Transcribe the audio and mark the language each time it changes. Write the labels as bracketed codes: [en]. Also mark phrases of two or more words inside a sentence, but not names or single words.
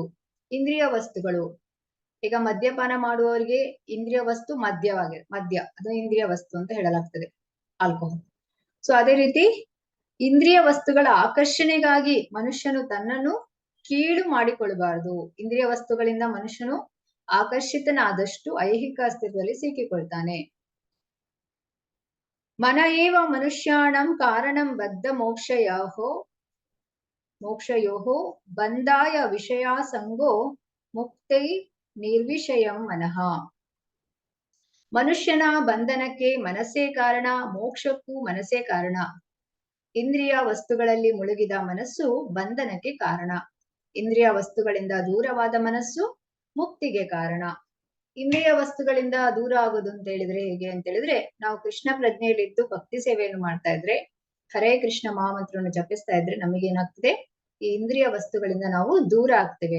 [kn] ಇಂದ್ರಿಯ ವಸ್ತುಗಳು, ಈಗ ಮದ್ಯಪಾನ ಮಾಡುವವರಿಗೆ ಇಂದ್ರಿಯ ವಸ್ತು ಮದ್ಯ, ಅದು ಇಂದ್ರಿಯ ವಸ್ತು ಅಂತ ಹೇಳಲಾಗ್ತದೆ, ಆಲ್ಕೋಹಾಲ್. ಸೊ ಅದೇ ರೀತಿ ಇಂದ್ರಿಯ ವಸ್ತುಗಳ ಆಕರ್ಷಣೆಗಾಗಿ ಮನುಷ್ಯನು ತನ್ನನ್ನು ಕೀಳು ಮಾಡಿಕೊಳ್ಳಬಾರದು. ಇಂದ್ರಿಯ ವಸ್ತುಗಳಿಂದ ಮನುಷ್ಯನು ಆಕರ್ಷಿತನಾದಷ್ಟು ಐಹಿಕ ಅಸ್ತಿತ್ವದಲ್ಲಿ ಸಿಕ್ಕಿಕೊಳ್ತಾನೆ. [sa] ಮನ ಏವ ಮನುಷ್ಯಾಣಂ ಕಾರಣಂ ಬದ್ಧ ಮೋಕ್ಷಯೋಃ ಬಂಧಾಯ ವಿಷಯಾಸಂಗೋ ಮುಕ್ತೈ ನಿರ್ವಿಷಯಂ ಮನಃ. [kn] ಮನುಷ್ಯನ ಬಂಧನಕ್ಕೆ ಮನಸ್ಸೇ ಕಾರಣ, ಮೋಕ್ಷಕ್ಕೂ ಮನಸ್ಸೇ ಕಾರಣ. ಇಂದ್ರಿಯ ವಸ್ತುಗಳಲ್ಲಿ ಮುಳುಗಿದ ಮನಸ್ಸು ಬಂಧನಕ್ಕೆ ಕಾರಣ. ಇಂದ್ರಿಯ ವಸ್ತುಗಳಿಂದ ದೂರವಾದ ಮನಸ್ಸು ಮುಕ್ತಿಗೆ ಕಾರಣ. ಇಂದ್ರಿಯ ವಸ್ತುಗಳಿಂದ ದೂರ ಆಗೋದು ಅಂತ ಹೇಳಿದ್ರೆ ಹೇಗೆ ಅಂತ ಹೇಳಿದ್ರೆ, ನಾವು ಕೃಷ್ಣ ಪ್ರಜ್ಞೆಯಲ್ಲಿದ್ದು ಭಕ್ತಿ ಸೇವೆಯನ್ನು ಮಾಡ್ತಾ ಇದ್ರೆ, ಹರೇ ಕೃಷ್ಣ ಮಹಾಮಂತ್ರವನ್ನು ಜಪಿಸ್ತಾ ಇದ್ರೆ ನಮಗೇನಾಗ್ತದೆ, ಈ ಇಂದ್ರಿಯ ವಸ್ತುಗಳಿಂದ ನಾವು ದೂರ ಆಗ್ತೇವೆ.